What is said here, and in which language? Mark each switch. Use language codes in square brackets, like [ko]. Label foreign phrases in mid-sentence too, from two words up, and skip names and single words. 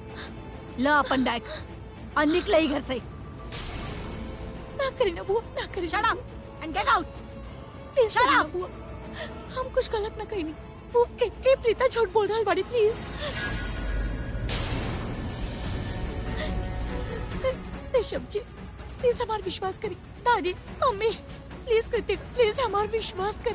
[bho] ला अपन बैग और निकले ही घर से। ना करी ना बुआ, ना करी। [en] shut up and get out please. shut up [bho] बुआ, हम कुछ गलत ना करी। वो ए प्रीता झूठ बोल रहा है बड़ी, प्लीज। ऋषभ जी प्लीज हमारा विश्वास करी। दादी मम्मी प्लीज कृति, प्लीज हमारा विश्वास कर।